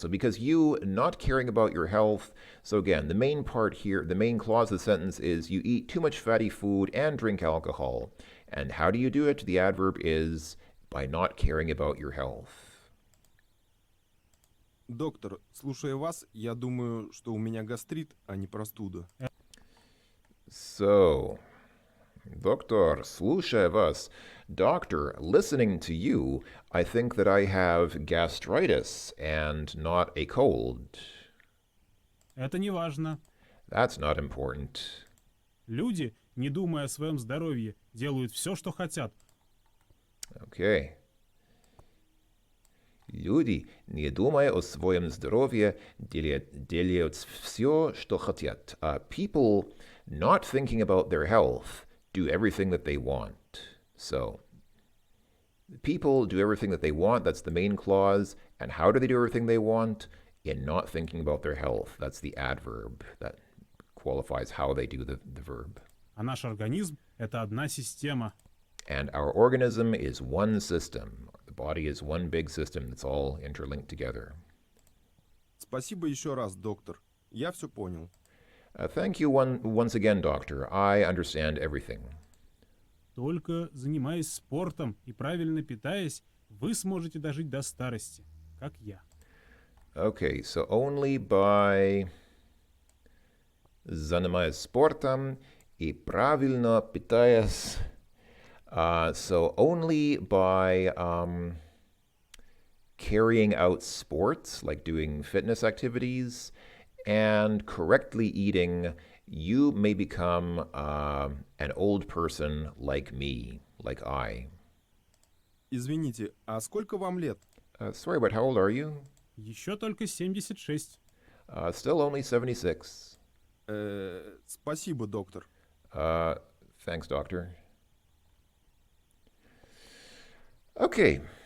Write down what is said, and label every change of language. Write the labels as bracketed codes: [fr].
[en] So because you, not caring about your health, so again, the main part here, the main clause of the sentence is you eat too much fatty food and drink alcohol. And how do you do it? The adverb is by not caring about your health. [ru] Доктор, слушая вас, я думаю, что у меня гастрит, а не простуда. [en] So, Doctor, [ru] слушая вас. [en] Doctor, listening to you, I think that I have gastritis and not a cold. [ru] Это не важно. [en] That's not important. [ru] Люди, не думая о своем здоровье, делают все, что хотят. [en] Okay. [ru] Люди, не думая о своем здоровье, делают все, что хотят. [en] People, not thinking about their health, do everything that they want. So, people do everything that they want. That's the main clause. And how do they do everything they want? In not thinking about their health. That's the adverb that qualifies how they do the verb. [ru] А наш организм – это одна система. [en] And our organism is one system. The body is one big system that's all interlinked together. [ru] Спасибо еще раз, доктор. Я все понял. [en] Thank you once again, doctor. I understand everything. [ru] Только занимаясь спортом и правильно питаясь, вы сможете дожить до старости, как я. [en] Okay, so only by [ru] занимаясь спортом и правильно питаясь. [en] So only by carrying out sports, like doing fitness activities, and correctly eating, you may become an old person like me, like I. [ru] Извините, а сколько вам лет? [en] Sorry, but how old are you? [ru] Еще только 76. [en] Still only 76. [ru] Спасибо, доктор. [en] Thanks, doctor. Okay.